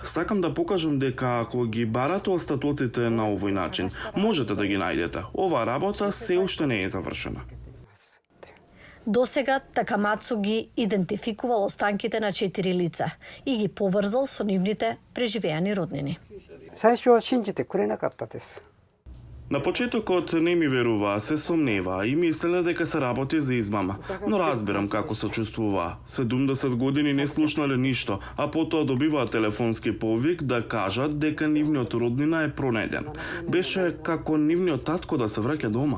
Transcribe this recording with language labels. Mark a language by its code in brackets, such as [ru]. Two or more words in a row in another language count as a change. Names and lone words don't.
[mk] Сакам да покажам дека ако ги барате остатоците на овој начин, можете да ги најдете. Оваа работа се уште не е завршена. Досега Такамацу ги идентификувал останките на 4 лица и ги поврзал со нивните преживеани роднини. [ja] 最初は信じてくれなかったです。 [mk] На почетокот не ми веруваа, се сомневаа и мислеле дека се работи за измама. Но разбирам како се чувствуваа. 70 години не слушнале ништо, а потоа добиваа телефонски повик да кажат дека нивниот роднина е пронеден. Беше како нивниот татко да се враќа дома.